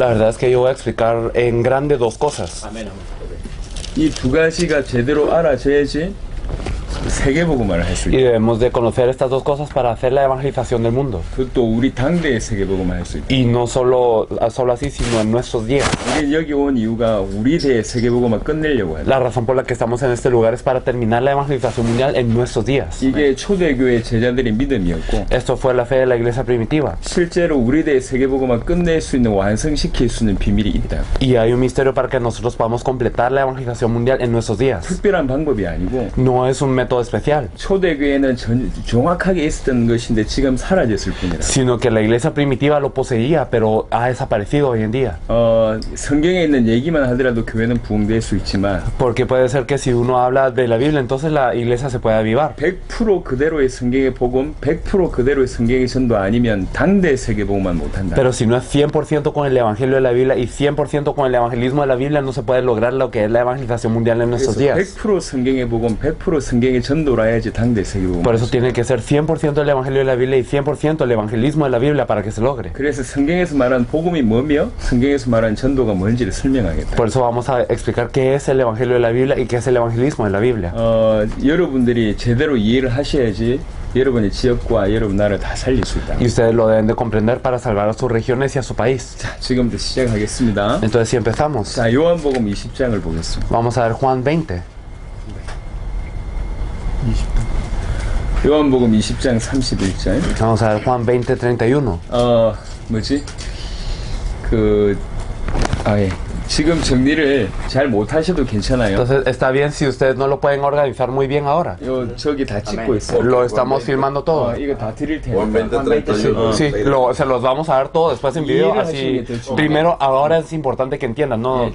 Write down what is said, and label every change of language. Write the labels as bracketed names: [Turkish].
[Spanish] La verdad es que yo voy a explicar en grande dos cosas. [Korean] 이 두 가지가 제대로 알아져야지 세계복음화를 할 수 [Spanish] Y [Korean] 있다. [Spanish] debemos de conocer estas dos cosas para hacer la evangelización del mundo. [Korean] 그것도 우리 당대의 세계복음화 할 수 있다. [Spanish] Y no solo así, sino en nuestros días. [Korean] 우리 여기 온 이유가 우리 대의 세계복음화 끝내려고 해요. [Spanish] La razón por la que estamos en este lugar es para terminar la evangelización mundial en nuestros días. [Korean] 이게 초대교회 제자들의 믿음이었고 [Spanish] Esto fue la fe de la iglesia primitiva. [Korean] 실제로 우리 대의 세계복음화 끝낼 수 있는 완성시킬 수 있는 비밀이 있다. [Spanish] Y hay un misterio para que nosotros podamos completar la evangelización mundial en nuestros días. [Korean] 특별한 방법이 아니고 [Spanish] No es un método especial, [Korean] 초대교회는 정확하게 있었던 것인데 지금 사라졌을 뿐이라. [Spanish] sino que la iglesia primitiva lo poseía, pero ha desaparecido hoy en día. [Korean] 성경에 있는 얘기만 하더라도 교회는 부흥될 수 있지만 [Spanish] Porque puede ser que si uno habla de la Biblia, entonces la iglesia se puede avivar. [Korean] 100% 그대로의 성경의 복음, 100% 그대로의 성경의 전도 아니면 당대 세계복음만 못한다. [Spanish] Pero si no es 100% con el evangelio de la Biblia y 100% con el evangelismo de la Biblia, no se puede lograr lo que es la evangelización mundial en nuestros días. [Korean] 100% 성경의 복음, 100% 성경의 전도라 해야지 당대 세계복음. [Spanish] Por eso tiene que ser 100% el evangelio de la Biblia y 100% el evangelismo de la Biblia para que se logre. [Korean] 그래서 성경에서 말한 복음이 뭐며 성경에서 말한 전도가 뭔지를 설명하겠다. [Spanish] Por eso vamos a explicar qué es el evangelio de la Biblia y qué es el evangelismo de la Biblia. [Korean] 여러분들이 제대로 이해를 하셔야지 여러분의 지역과 여러분 나라를 다 살릴 수 있다. [Spanish] Y ustedes lo deben de comprender para salvar a sus regiones y a su país. [Korean] 자, 지금부터 시작하겠습니다. [Spanish] Entonces, si empezamos, [Korean] 자, 요한복음 20장을 보겠습니다. [Spanish] vamos a ver Juan 20. [Korean] 요한복음 20장 31절. [Spanish] Vamos a ver Juan 20, 31. [Korean] 뭐지? 예. 지금 정리를 잘 못하셔도 괜찮아요. [Spanish] Entonces, está bien si ustedes no lo pueden organizar muy bien ahora. [Korean] 저기 다 찍고 있어. [Spanish] Lo estamos filmando todo. [Korean] 이거 다 드릴 [Spanish] Juan [Korean] 테니까. [Spanish] 20:31. Sí, se los vamos a dar todo después en video. Así, primero, ahora es importante que entiendan, ¿no?